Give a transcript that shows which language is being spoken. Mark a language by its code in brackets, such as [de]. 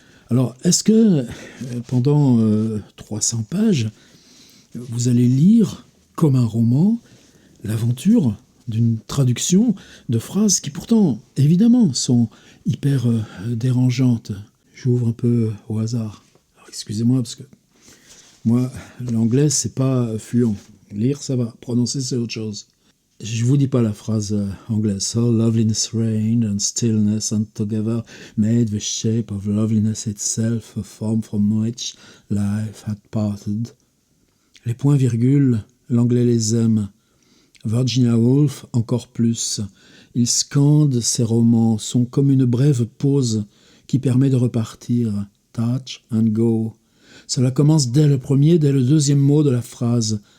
[fr] Alors, est-ce que pendant 300 pages, vous allez lire comme un roman l'aventure d'une traduction de phrases qui pourtant, évidemment, sont hyper dérangeantes? J'ouvre un peu au hasard. Alors, excusez-moi, parce que moi, l'anglais, c'est pas fluent. Lire, ça va. Prononcer, c'est autre chose. Je vous dis pas la phrase anglaise. [en] So loveliness reigned and stillness and together made the shape of loveliness itself, a form from which life had parted. [fr] Les points-virgules, l'anglais les aime. Virginia Woolf, encore plus. Il scande ses romans, sont comme une brève pause qui permet de repartir. [en] Touch and go. [fr] Cela commence dès le premier, dès le deuxième mot de la phrase.